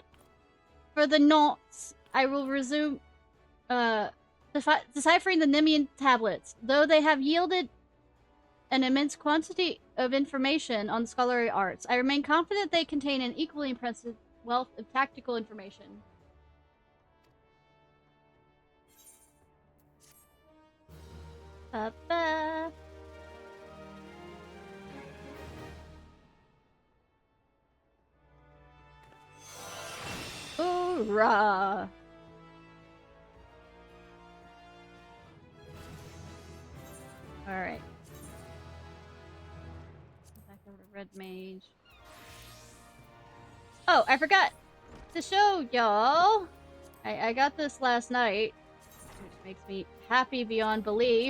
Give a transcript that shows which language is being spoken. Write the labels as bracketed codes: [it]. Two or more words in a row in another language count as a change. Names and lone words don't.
[en] For the nonce, I will resume deciphering the Nemean tablets. Though they have yielded an immense quantity of information on the scholarly arts, I remain confident they contain an equally impressive wealth of tactical information. Ba-ba. Hoorah! Alright. Back over to Red Mage. Oh, I forgot to show y'all. I got this last night, which makes me happy beyond belief.